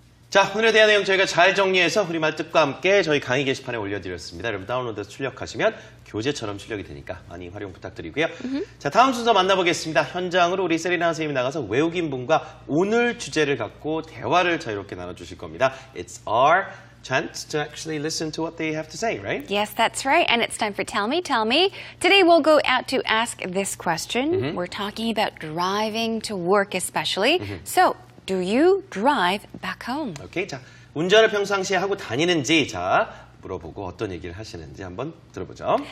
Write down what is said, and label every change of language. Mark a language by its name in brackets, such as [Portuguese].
[Korean] 자, 오늘의 대화 내용 저희가 잘 정리해서 우리말 뜻과 함께 저희 강의 게시판에 올려드렸습니다. 여러분 다운로드해서 출력하시면 교재처럼 출력이 되니까 많이 활용 부탁드리고요. 자, 다음 순서 만나보겠습니다. 현장으로 우리 세리나 선생님이 나가서 외국인 분과 오늘 주제를 갖고 대화를 자유롭게 나눠주실 겁니다. [English] It's our chance to actually listen to what they have to say, right? Yes, that's right. And it's time for Tell Me, Tell Me. Today we'll go out to ask this question. We're talking about driving to work especially. So, do you drive back home? [Korean] 오케이, 자, 운전을 평상시에 하고 다니는지 자 물어보고 어떤 얘기를 하시는지 한번 들어보죠.